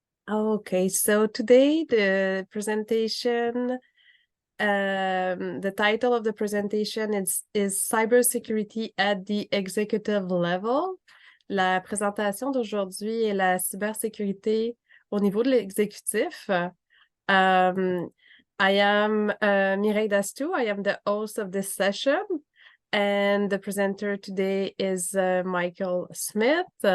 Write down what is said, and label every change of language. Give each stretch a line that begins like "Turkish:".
English: Okay, so today the presentation, the title of the presentation is Cybersecurity at the Executive Level.
French: La présentation d'aujourd'hui est la cybersécurité au niveau de l'exécutif.
English: I am Mireille Dastou. I am the host of this session, and the presenter today is Michael Smith.